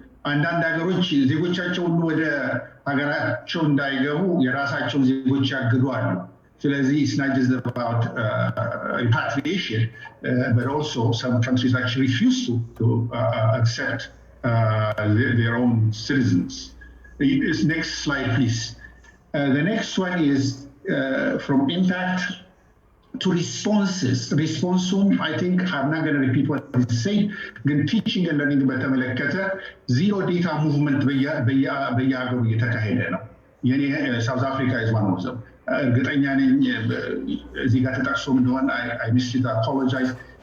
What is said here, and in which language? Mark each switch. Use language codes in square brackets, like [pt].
[am] አንዳንድ ሀገሮች ዜጎቻቸው ሁሉ ወደ ሀገራቸው እንዳይገቡ የራሳቸውን ዜጎች ያግዱ አሉ። ስለዚህ [en] it's not just about repatriation, but also some countries actually refuse to accept their own citizens. Next slide, please. The next one is from impact to responses. Response, I think I'm not going to repeat what I said. Then teaching and learning በተመለከተ zero data movement [am] በየሀገሩ እየተካሄደ ነው። የኔ ሳውዝ አፍሪካ [en] is one of them. [am] እርግጠኛ ነኝ እዚህ ጋር ተጠቅሶም እንደሆነ [en] I missed it, apologize.